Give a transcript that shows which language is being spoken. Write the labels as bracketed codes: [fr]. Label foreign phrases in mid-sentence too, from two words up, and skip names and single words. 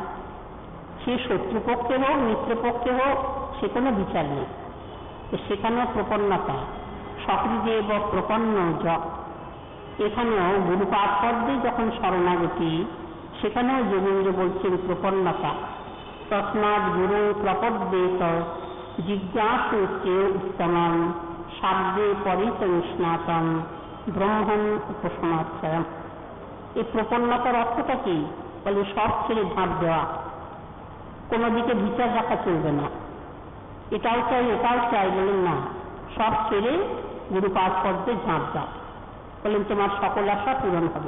[bn] সে শত্রুপক্ষে হোক মিত্রপক্ষে হোক, সে কোনো বিচার নেই। সেখানেও প্রপন্নতা, সপিদেব প্রপন্ন য। এখানেও গুরুপাদপদ্যে যখন শরণাগতি, সেখানেও যোগেন্দ্র বলছেন প্রপন্নতা। [sa] तस्माद् गुरुं प्रपद्येत जिज्ञासु चेय उत्तमं शाब्दे परिसंस्नातं ब्रह्मन् उपासनाश्रयम्। [bn] এই প্রপন্নতার অর্থটা কি? বলে সব ছেড়ে ঝাঁপ দেওয়া, কোনো দিকে বিচার রাখা চলবে না, এটাও চাই ওটাও চাই, বলেন না, সব ছেড়ে গুরুপাদ পদ্মে ঝাঁপ দাও, বলেন তোমার সকল আশা পূরণ হবে।